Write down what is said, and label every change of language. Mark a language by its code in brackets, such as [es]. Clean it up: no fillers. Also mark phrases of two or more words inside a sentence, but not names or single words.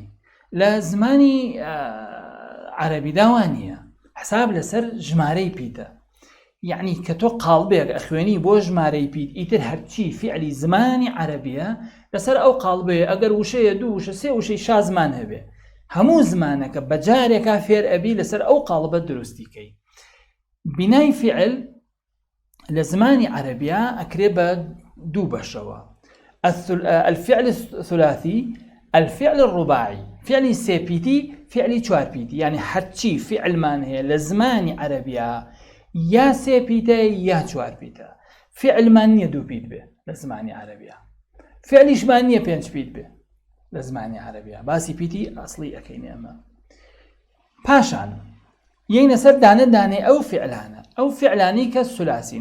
[ckb] لە زمانی عەرەبیدا وان نییە، حساب لەسەر ژمارەی پیتە، یعنی کە تۆ قاڵبێک ئەخوێنی بۆ ژمارەی پیت، ئیتر هەرچی فعلی زمانی عەرەبیە لەسەر ئەو قاڵبەیە، ئەگەر وشەیە دوو وشە سێ وشەی شازمان هەبێ، هەموو زمانەکە بەجارێکا فێر ئەبی لەسەر ئەو قاڵبە دروستیکەی. بینای فعل لە زمانی عەرەبیە ئەکرێ بە دوو بەشەوە: [ar] الفعل الثلاثي، الفعل الرباعي. [ckb] فعلی سێپیتی، فعلی چوارپیتی، یعنی هەرچی فعلمان هەیە لە زمانی عەرەبیە یا سێپیتە یا چوارپیتە. فعلمان نییە دوو پیت بێ لە زمانی عەرەبیە، فعلیشمان نییە پێنج پیت بێ لە زمانی عەرەبیە. باسی پیتی ئەسڵی ئەەکەینێ ئەمە. پاشان یەینە سەر دانە دانێ ئەو فعلانە، ئەو فعلانی کە سولاسین.